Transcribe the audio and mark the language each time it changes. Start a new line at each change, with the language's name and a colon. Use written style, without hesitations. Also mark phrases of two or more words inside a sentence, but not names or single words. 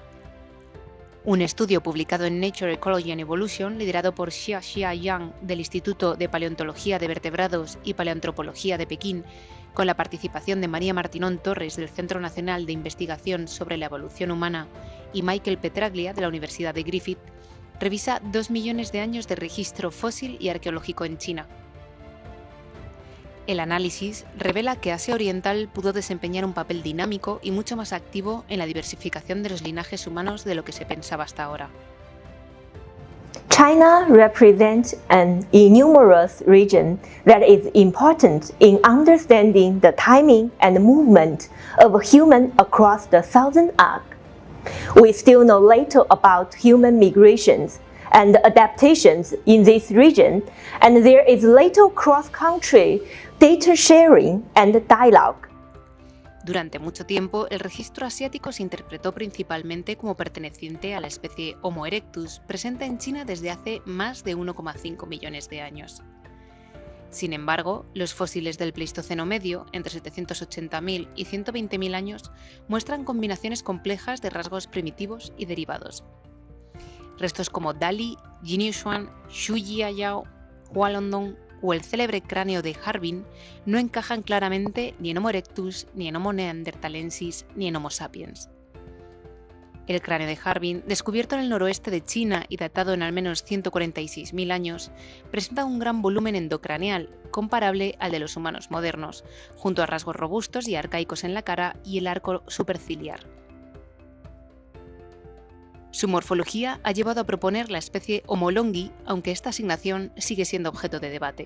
Spanish: Un estudio publicado en Nature Ecology and Evolution, liderado por Xia Yang del Instituto de Paleontología de Vertebrados y Paleoantropología de Pekín, con la participación de María Martinón Torres del Centro Nacional de Investigación sobre la Evolución Humana y Michael Petraglia de la Universidad de Griffith, revisa 2 millones de años de registro fósil y arqueológico en China. El análisis revela que Asia Oriental pudo desempeñar un papel dinámico y mucho más activo en la diversificación de los linajes humanos de lo que se pensaba hasta ahora.
English: China represents an enormous region that is important in understanding the timing and movement of humans across the Southern Arc. We still know little about human migrations and adaptations in this region, and there is little cross-country data sharing and dialogue.
Spanish: Durante mucho tiempo, el registro asiático se interpretó principalmente como perteneciente a la especie Homo erectus, presente en China desde hace más de 1,5 millones de años. Sin embargo, los fósiles del Pleistoceno medio, entre 780.000 y 120.000 años, muestran combinaciones complejas de rasgos primitivos y derivados. Restos como Dali, Jinyuan, Shujiayao, Hualongdong o el célebre cráneo de Harbin no encajan claramente ni en Homo erectus, ni en Homo neanderthalensis, ni en Homo sapiens. El cráneo de Harbin, descubierto en el noroeste de China y datado en al menos 146.000 años, presenta un gran volumen endocraneal, comparable al de los humanos modernos, junto a rasgos robustos y arcaicos en la cara y el arco superciliar. Su morfología ha llevado a proponer la especie Homo longi, aunque esta asignación sigue siendo objeto de debate.